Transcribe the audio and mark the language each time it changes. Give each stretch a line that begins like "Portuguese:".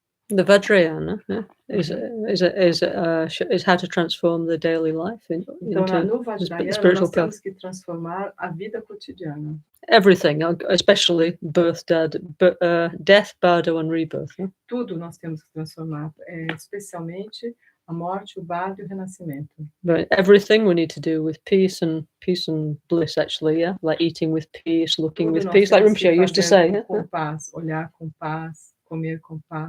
English: the Vajrayana is how to transform the daily life into spiritual path.
Portuguese: Temos que transformar a vida cotidiana.
English: Everything, especially birth, death, bardo, and rebirth. Yeah?
Portuguese: Tudo nós temos que transformar, especialmente a morte, o bardo e o renascimento.
English: But everything we need to do with peace and bliss, actually, yeah, like eating with peace, looking with peace, like Rinpoche used to say.
Portuguese: Com paz, olhar com paz, comer com paz.